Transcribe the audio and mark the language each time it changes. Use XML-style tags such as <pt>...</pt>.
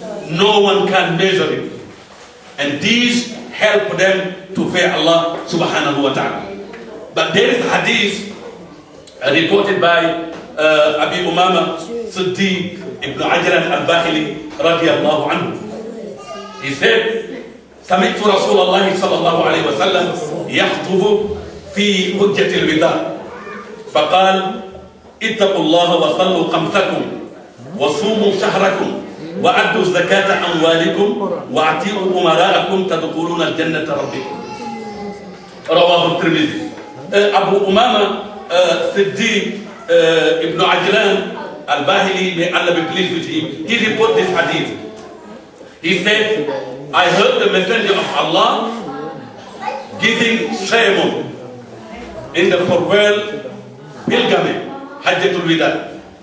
<en>No one can measure it. And these help them to fear Allah subhanahu wa ta'ala. But there is a hadith reported by Abi Umama Siddiq ibn Ajlan al-Bahili radiyallahu anhu. He said,</en> <ar>سمعت رسول الله صلى الله عليه وسلم يخطب في حجة الوداع فقال اتقوا الله وصلوا خمسكم وصوموا شهركم وأدوا زكاة أموالكم وأطيعوا أمراءكم تدخلون الجنة ربكم. رواه الترمذي.</ar> <en>أبو أمامة صديق ابن عجلان al-Bahili, may Allah be pleased with him, he reported this hadith. He said, I heard the messenger of Allah giving sermon in the farewell pilgrimage, Hajjatul Wida.</en>